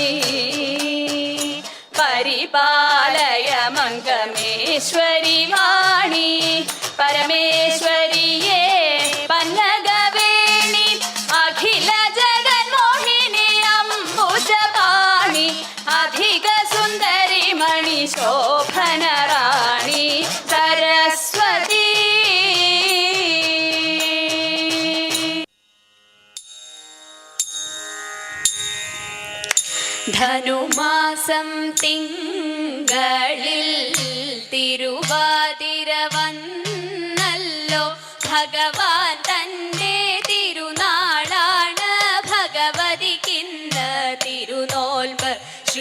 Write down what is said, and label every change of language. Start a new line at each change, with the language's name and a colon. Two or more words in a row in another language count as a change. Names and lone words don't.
Sanskrit: परिपालय मङ्गमेश्वरि वाणि परमेश्वरिये पन्नगवेणि अखिल जगन्मोहिनि अम्बुजपाणि अधिक सुन्दरि मणि शोभन राणि सरस्वती
Malayalam: ധനുമാസം തിങ്കളിൽ തിരുവാതിര വന്നല്ലോ ഭഗവാൻ തന്റെ തിരുനാളാണ് ഭഗവതിക്കിന്ന് തിരുനോൽമ്പ് ശ്രീ